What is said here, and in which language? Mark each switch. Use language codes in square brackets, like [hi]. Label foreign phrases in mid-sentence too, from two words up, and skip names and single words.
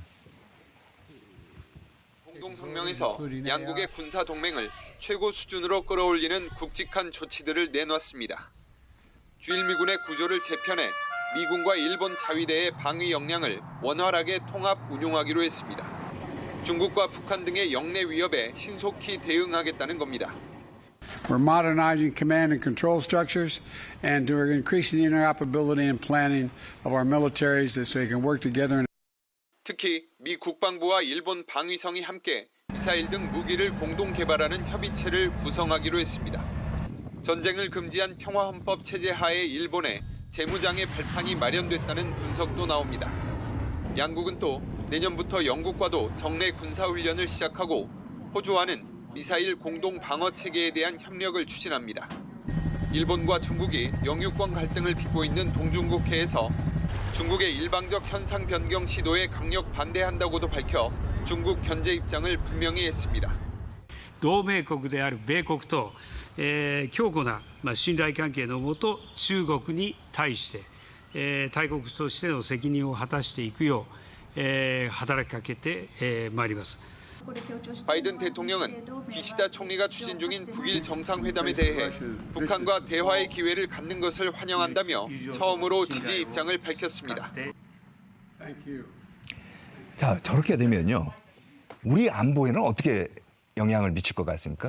[ko] 공동성명에서 양국의 군사 동맹을 최고 수준으로 끌어올리는 굵직한 조치들을 내놨습니다. 주일미군의 구조를 재편해 미군과 일본 자위대의 방위 역량을 원활하게 통합 운용하기로 했습니다. 중국과 북한 등의 영내 위협에 신속히 대응하겠다는 겁니다. [en] We're modernizing command and control structures, and we're increasing the interoperability and planning of our militaries so they can work together. [ko] 특히 미 국방부와 일본 방위성이 함께 미사일 등 무기를 공동 개발하는 협의체를 구성하기로 했습니다. 전쟁을 금지한 평화헌법 체제 하에 일본에 재무장의 발판이 마련됐다는 분석도 나옵니다. 양국은 또 내년부터 영국과도 정례 군사훈련을 시작하고 호주와는 미사일 공동 방어 체계에 대한 협력을 추진합니다. 일본과 중국이 영유권 갈등을 빚고 있는 동중국해에서 중국의 일방적 현상 변경 시도에 강력 반대한다고도 밝혀 중국 견제 입장을 분명히 했습니다. [ja] 同盟国である米国と強固な信頼関係のもと、中国に対して、大国としての責任を果たしていくよう、働きかけてまいります。 [ko] 바이든 대통령은 기시다 총리가 추진 중인 북일 정상회담에 대해 북한과 대화의 기회를 갖는 것을 환영한다며 처음으로 지지 입장을 밝혔습니다. 자, 저렇게 되면요. 우리 안보에는 어떻게 영향을 미칠 것 같습니까?